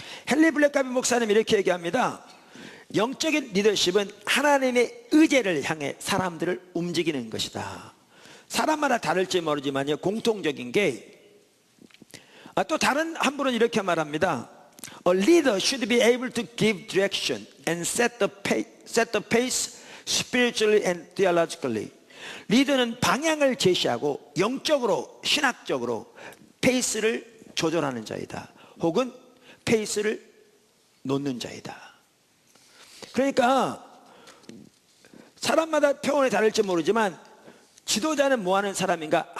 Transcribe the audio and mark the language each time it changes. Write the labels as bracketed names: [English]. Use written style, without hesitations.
[Korean] 헨리 블랙가비 목사님 이렇게 얘기합니다. 영적인 리더십은 하나님의 의제를 향해 사람들을 움직이는 것이다. 사람마다 다를지 모르지만요, 공통적인 게 또 다른 한 분은 이렇게 말합니다. [English] A leader should be able to give direction and set the pace spiritually and theologically. [Korean] 리더는 방향을 제시하고 영적으로 신학적으로 페이스를 조절하는 자이다. 혹은 페이스를 놓는 자이다. 그러니까 사람마다 표현이 다를지 모르지만 지도자는 뭐 하는 사람인가?